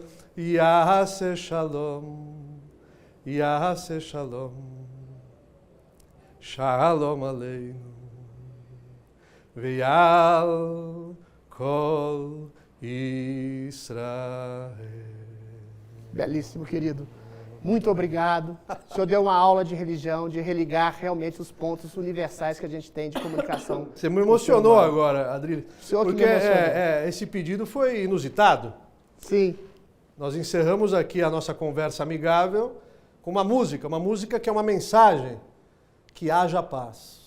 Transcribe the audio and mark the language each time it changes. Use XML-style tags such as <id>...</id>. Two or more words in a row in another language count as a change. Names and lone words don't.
<he>יעשה שלום, יעשה שלום, שלום עלינו ועל כל ישראל.</he> <pt>Belíssimo, querido. Muito obrigado. O senhor deu uma aula de religião, de religar realmente os pontos universais que a gente tem de comunicação. Você me emocionou agora, Adriles. Porque esse pedido foi inusitado. Sim. Nós encerramos aqui a nossa conversa amigável com uma música que é uma mensagem, que haja paz.</pt>